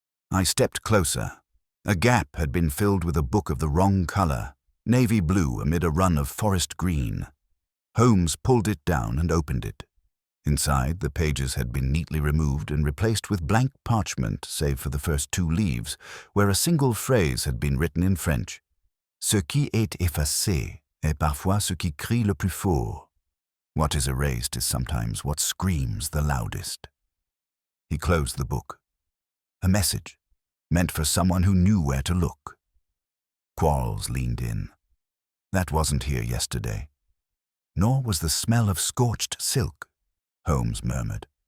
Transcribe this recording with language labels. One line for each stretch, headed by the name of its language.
English: I stepped closer. A gap had been filled with a book of the wrong color, navy blue amid a run of forest green. Holmes pulled it down and opened it. Inside, the pages had been neatly removed and replaced with blank parchment, save for the first 2 leaves, where a single phrase had been written in French.
French: "Ce qui est effacé est parfois ce qui crie le plus fort."
English: What is erased is sometimes what screams the loudest. He closed the book. A message, meant for someone who knew where to look. Quarles leaned in. "That wasn't here yesterday." "Nor was the smell of scorched silk," Holmes murmured.